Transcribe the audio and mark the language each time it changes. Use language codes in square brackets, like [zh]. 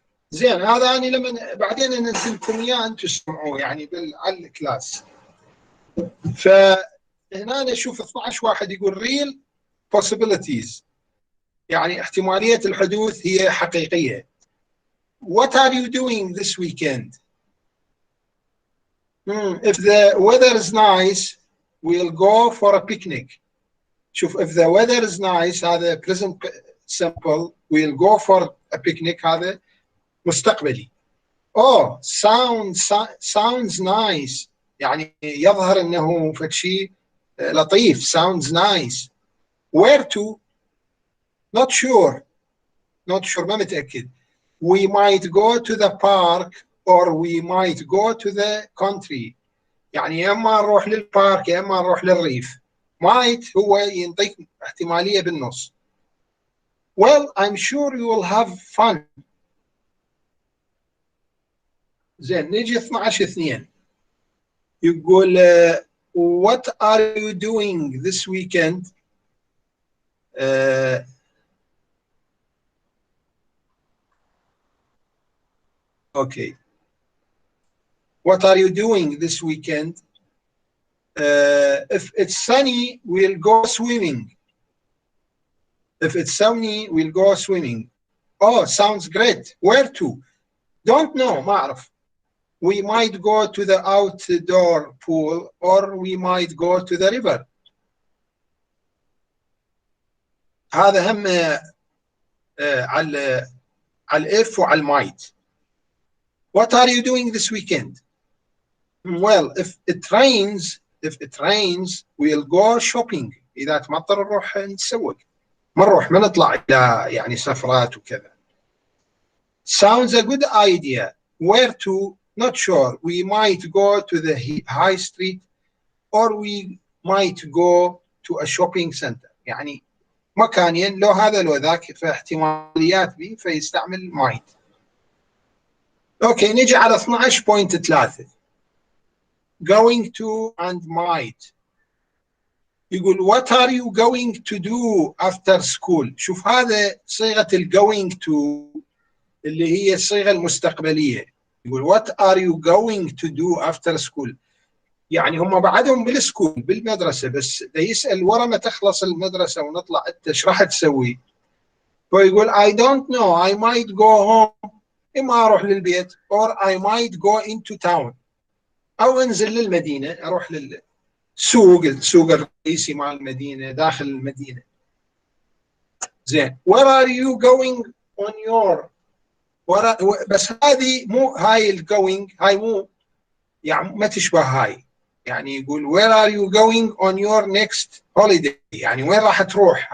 [ar] زين، هذا أنا لما بعدين أنزل لكم إياه أنتم تسمعوه يعني على الكلاس. فهنا نشوف 12 واحد يقول [en] real possibilities، [ar] يعني احتمالية الحدوث هي حقيقية. [en] What are you doing this weekend? If the weather is nice we'll go for a picnic. شوف if the weather is nice هذا present simple، we'll go for a picnic [ar] هذا مستقبلي. [en] Oh sounds nice، [ar] يعني يظهر انه شيء لطيف. [en] sounds nice. where to not sure [ar] ما متأكد. [en] we might go to the park or we might go to the country، [ar] يعني يا اما نروح للبارك يا اما نروح للريف. might هو ينطيك احتمالية بالنص. [en] well I'm sure you will have fun. [ar] زين نجي [en] 12/2 يقول what are you doing this weekend? Okay. What are you doing this weekend? If it's sunny, we'll go swimming. If it's sunny, we'll go swimming. Oh, sounds great. Where to? Don't know, [ar] ما أعرف. [en] We might go to the outdoor pool or we might go to the river. [ar] هذا هم على if وعلى might. [en] What are you doing this weekend? Well, if it rains, we'll go shopping. [ar] إذا تمطر نروح نتسوق، ما نطلع إلى يعني سفرات وكذا. [en] Sounds a good idea. Where to? Not sure. We might go to the high street or we might go to a shopping center. [ar] يعني مكانين، لو هذا لو ذاك، فاحتماليات بي فيستعمل might. اوكي نجي على [en] 12.3 going to and might. يقول what are you going to do after school؟ شوف هذا صيغة going to [ar] اللي هي الصيغة المستقبلية. يقول [en] what are you going to do after school؟ [ar] يعني هم بعدهم بالسكول بالمدرسة، بس يسأل ورا ما تخلص المدرسة ونطلع أنت ايش راح تسوي؟ فيقول [en] I don't know I might go home، [ar] إما أروح للبيت [en] or I might go into town، [ar] أو أنزل للمدينة، أروح السوق الرئيسي مع المدينة، داخل المدينة. زين [en] where are you going on your [ar] بس هذه مو هاي الجوينج، هاي مو يعني ما تشبه هاي. [en] يعني يقول where are you going on your next holiday، [ar] يعني وين راح تروح.